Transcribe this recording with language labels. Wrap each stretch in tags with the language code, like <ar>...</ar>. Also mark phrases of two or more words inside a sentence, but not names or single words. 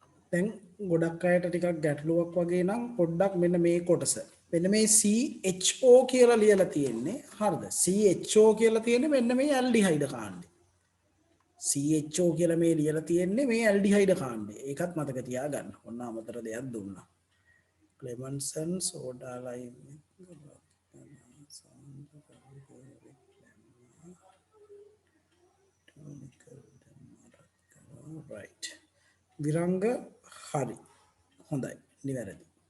<si>දැන් ගොඩක් අයට ටිකක් ගැටලුවක් වගේ නම් පොඩ්ඩක් මෙන්න මේ කොටස. මෙන්න මේ CHO කියලා ලියලා තියෙන්නේ. හරිද? CHO කියලා තියෙන්නේ මෙන්න මේ ඇල්ඩිහයිඩ් කාණ්ඩේ. CHO කියලා මේ ලියලා තියෙන්නේ මේ ඇල්ඩිහයිඩ් කාණ්ඩේ. ඒකත් මතක තියාගන්න. ඔන්න අමතර දෙයක් දුන්නා.</si> <en>Clemmensen soda lime right.</en> <si>විරංග හරි. හොඳයි. නිවැරදි.</si>